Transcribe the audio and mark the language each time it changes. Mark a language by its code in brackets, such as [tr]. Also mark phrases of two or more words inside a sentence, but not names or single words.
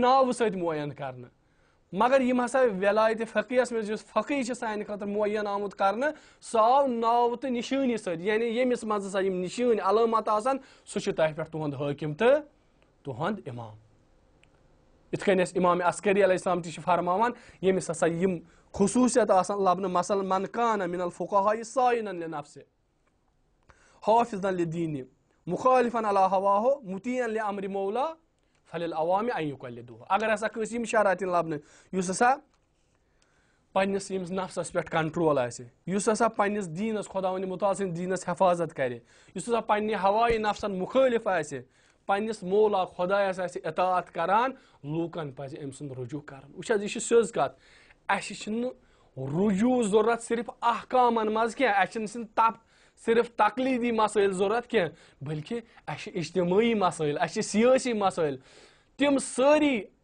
[ks] ناوٕ سۭتۍ معین کرنہٕ مگر یِم ہسا ولایتِ فقیہس منٛز یُس فقی چھِ سانہِ خٲطرٕ معین آمُت کرنہٕ سُہ آو ناوٕ تہٕ نِشٲنی سۭتۍ یعنی ییٚمِس منٛز ہسا یِم نِشٲنۍ علامت آسان سُہ چھُ تۄہہِ پٮ۪ٹھ تُہُنٛد حٲکِم تہٕ تُہُنٛد اِمام یِتھ کٔنۍ اَسہِ امام عسکری علیہ السلام تہِ چھِ فرماوان ییٚمِس ہسا یِم خصوٗصیت آسان لبنہٕ مثلاً [ar] من کانہ من الفقہاء صائنا لنفسہِ حافظا لدیٖنہِ مُخالفن علی ہواہُ مُطیعن لامرِ مولا فللعوامِ ان یقلدوہ [ks] اگر ہسا کٲنٛسہِ یِم شرارت یِن لبنہٕ یُس ہسا پننِس ییٚمِس نفسس پٮ۪ٹھ کنٹرول آسہِ یُس ہسا پننِس دیٖنس خۄداوندِ مُتعال سٕنٛدِ دیٖنس حفاظت کرِ یُس ہسا پننہِ ہوایہِ نفسن مُخٲلف آسہِ پننِس مولا خۄدایس آسہِ اطاعت کران لوٗکن پزِ أمۍ سُنٛد رجوٗع کرُن وٕچھ حظ یہِ چھِ سیٚود کتھ اسہِ چھُنہٕ رجوٗع ضروٗرت صرف احکامن منٛز کینٛہہ اسہِ چھِنہٕ صرف تقلیٖدی مسٲیل ضروٗرت کینٛہہ بلکہِ اسہِ چھِ اجتمٲعی مسٲیل اسہِ چھِ سیٲسی مسٲیل تِم سٲری